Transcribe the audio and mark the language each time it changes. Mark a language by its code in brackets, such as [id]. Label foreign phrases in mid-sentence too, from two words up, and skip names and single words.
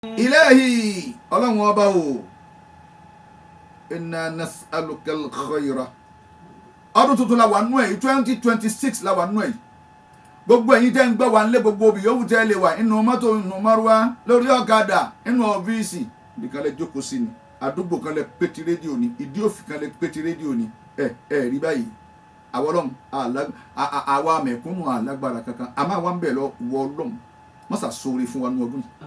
[yo] ilahi ọlọ́run ọba o [ar] إنا نسألك الخير [yo] ọdún tuntun la wà nú ẹ̀ 2026 la wà nú ẹ̀ gbogbo ẹ̀yin tẹ́ ń gbọ́ wa nílé gbogbo òbí yòówù tẹ́ lè wà inú mọ́tò inú márúwá lórí ọ̀kadà inú ọ́fíìsì nìkan lè jókòó sí ni àdúgbò kan lè pété rédíò ni ìdí òfin kan lè pété rédíò ni rí báyìí àwọn ọlọ́run àwa mẹ̀kúnnù alágbára kankan àmọ́ àwa ń bẹ̀ lọ wọ ọlọ́run má sà sóore fún wa ní ọdún yìí